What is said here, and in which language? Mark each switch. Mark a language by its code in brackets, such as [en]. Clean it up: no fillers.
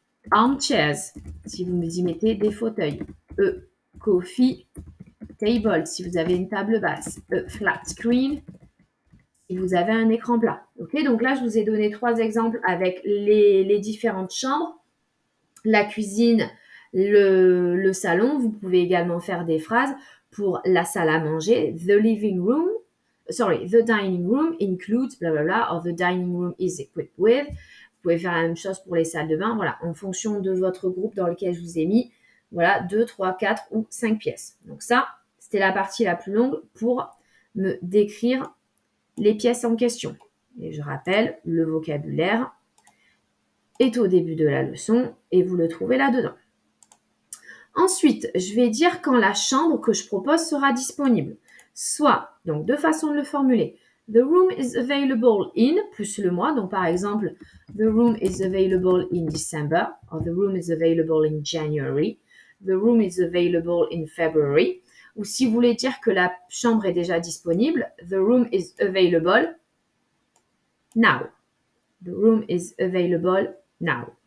[fr] Armchairs, si vous y mettez des fauteuils. [en] A coffee table, [fr] si vous avez une table basse. [en] A flat screen, [fr] si vous avez un écran plat. Ok, donc là, je vous ai donné 3 exemples avec les différentes chambres, la cuisine, le salon. Vous pouvez également faire des phrases pour la salle à manger. [en] The living room, the dining room includes bla bla bla, or the dining room is equipped with. [fr] Vous pouvez faire la même chose pour les salles de bain. Voilà, en fonction de votre groupe dans lequel je vous ai mis, voilà, 2, 3, 4 ou 5 pièces. Donc ça, c'était la partie la plus longue pour me décrire les pièces en question. Et je rappelle, le vocabulaire est au début de la leçon et vous le trouvez là-dedans. Ensuite, je vais dire quand la chambre que je propose sera disponible. Soit, donc deux façons de le formuler. [en] The room is available in, [fr] plus le mois. Donc par exemple, [en] the room is available in December, or the room is available in January. The room is available in February. [fr] Ou si vous voulez dire que la chambre est déjà disponible, [en] the room is available now. The room is available now.